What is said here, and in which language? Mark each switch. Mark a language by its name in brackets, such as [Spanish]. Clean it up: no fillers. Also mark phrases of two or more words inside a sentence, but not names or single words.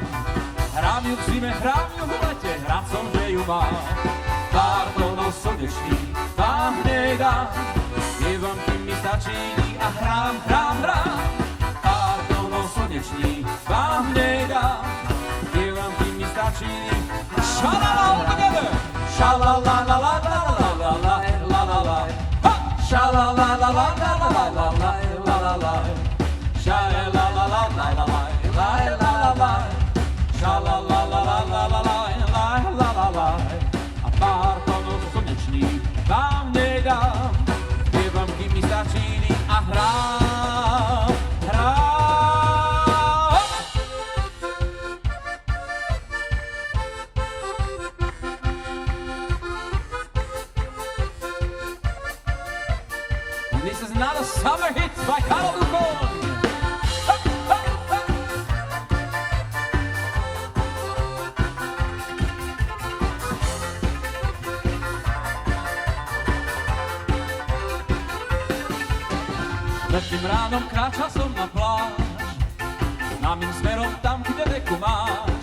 [Slovak] Hrám ju v zime, hrám ju v lete, hrať som, že ju mám. Pár tónov slnečných vám nedám, spievam, kým mi stačí a hrám. Pár tónov slnečných vám nedám, spievam, kým mi stačí. [English] Šalala all together! Šalala-la-la-la-la-la-la-la-la-la. Šalala-la-la-la-la-la-la-la-la-la. [Slovak] A pár tónov slnečných vám nedám, spievam, kým mi stačí a hrám. [English] And this is not a summer hit by Karol Duchoň. [Slovak] Letným ránom kráčal som na pláž, známym smerom tam, kde reku máš.